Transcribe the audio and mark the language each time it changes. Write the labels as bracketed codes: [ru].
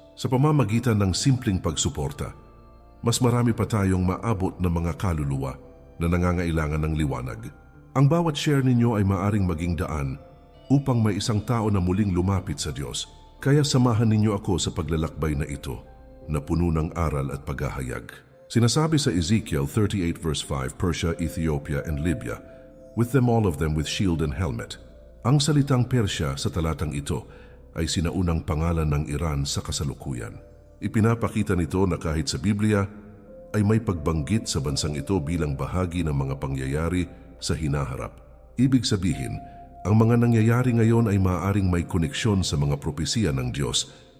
[tl] Sa pamamagitan ng simpleng pagsuporta, mas marami pa tayong maabot na mga kaluluwa na nangangailangan ng liwanag. Ang bawat share ninyo ay maaring maging daan upang may isang tao na muling lumapit sa Diyos. Kaya samahan ninyo ako sa paglalakbay na ito na puno ng aral at paghahayag. Sinasabi sa [en] Ezekiel 38 verse 5, Persia, Ethiopia, and Libya, with them all of them with shield and helmet. [tl] Ang salitang Persya sa talatang ito ay sinaunang pangalan ng Iran sa kasalukuyan. Ipinapakita nito na kahit sa Biblia ay may pagbanggit sa bansang ito bilang bahagi ng mga pangyayari sa hinaharap. Ibig sabihin, ang mga nangyayari ngayon ay maaaring may koneksyon sa mga propesiya ng Diyos.